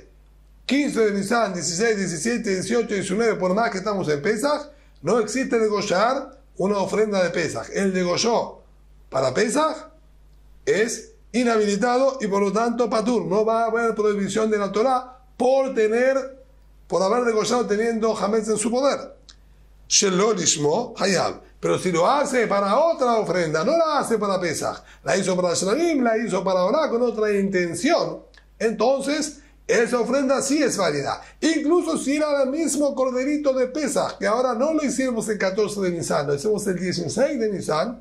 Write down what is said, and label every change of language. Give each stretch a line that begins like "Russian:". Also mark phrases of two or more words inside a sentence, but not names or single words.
Spanish: 15 de Nisan, 16, 17, 18, 19, por más que estamos en Pesach, no existe degollar una ofrenda de Pesach. El degolló para Pesach es inhabilitado y por lo tanto patur. No va a haber prohibición de la Torá por haber degollado teniendo hametz en su poder.
Hebrew: שלא לשמו חייב.
Spanish: Pero si lo hace para otra ofrenda, no la hace para Pesach, la hizo para Shelamim, la hizo para Orá con otra intención, entonces esa ofrenda sí es válida. Incluso si era el mismo corderito de Pesach, que ahora no lo hicimos el 14 de Nisan, lo hicimos el 16 de Nisan.